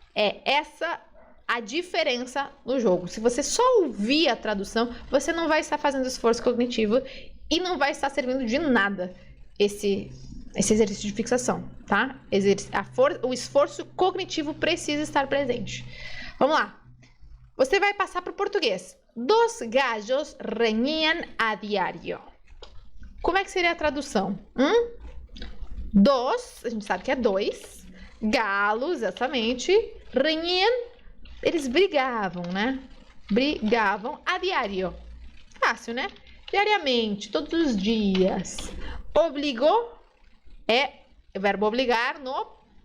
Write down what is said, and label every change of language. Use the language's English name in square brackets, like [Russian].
[Portuguese] É essa a diferença no jogo. Se você só ouvir a tradução, você não vai estar fazendo esforço cognitivo e não vai estar servindo de nada esse exercício de fixação, tá? O esforço cognitivo precisa estar presente. Vamos lá. Você vai passar para o português. [Spanish] Dos gallos reñían a diario. [Portuguese] Como é que seria a tradução? Dos, a gente sabe que é 2. Galos, exatamente. Reñían, eles brigavam, né? Brigavam [Spanish] a diario. [Portuguese] Fácil, né? Diariamente, todos os dias. Obligou é o verbo obrigar no...